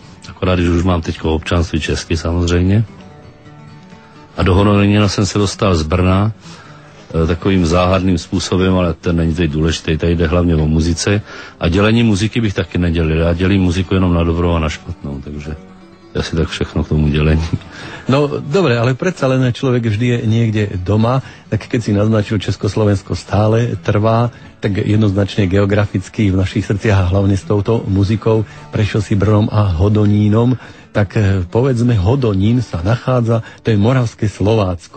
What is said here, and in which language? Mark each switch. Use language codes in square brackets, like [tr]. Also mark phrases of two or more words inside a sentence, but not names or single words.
[cs] Akorát, když už mám teďko občanství česky samozřejmě. A do Hodonína jsem se dostal z Brna takovým záhadným způsobem, ale ten není teď důležitý, tady jde hlavně o muzice. A dělení muziky bych taky nedělil. Já dělím muziku jenom na dobrou a na špatnou, takže asi tak všechno k tomu dělení. [sk] No dobre, ale predsa len človek vždy je niekde doma, tak keď si naznačil, Československo stále trvá, tak jednoznačne geograficky v našich srdciach a hlavne s touto muzikou prešiel si Brnom a Hodonínom. Tak povedzme, Hodonín sa nachádza, to je Moravské Slovácko.